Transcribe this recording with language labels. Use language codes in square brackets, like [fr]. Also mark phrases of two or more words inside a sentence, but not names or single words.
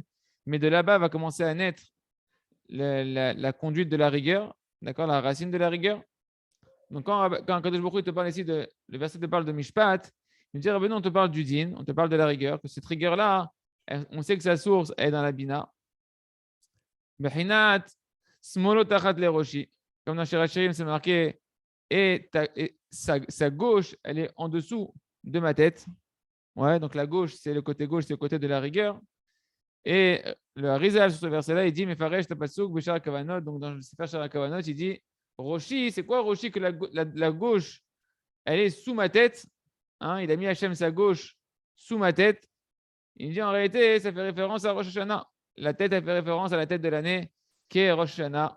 [fr] Mais de là-bas va commencer à naître la conduite de la rigueur, d'accord, la racine de la rigueur. Donc, quand [he] קדוש ברוך הוא [fr] te parle ici, le verset te parle de Mishpat, il dit, on te parle du din, on te parle de la rigueur, que cette rigueur-là, on sait que sa source est dans la bina. [he] בחינת שמאלו תחת לראשי. [fr] Comme dans Shirachirim, c'est marqué, et sa gauche, elle est en dessous de ma tête. Ouais, donc la gauche, c'est le côté gauche, c'est le côté de la rigueur. Et le Harizal sur ce verset-là, il dit, [he] מפרש את הפסוק בשער הכוונות. [fr] Donc dans le Sefer Shar Kavanot, il dit, roshi, c'est quoi roshi? Que la gauche, elle est sous ma tête. Hein, il a mis Hachem sa gauche sous ma tête. Il dit en réalité, ça fait référence à Rosh Hashanah. La tête, elle fait référence à la tête de l'année qui est Rosh Hashanah.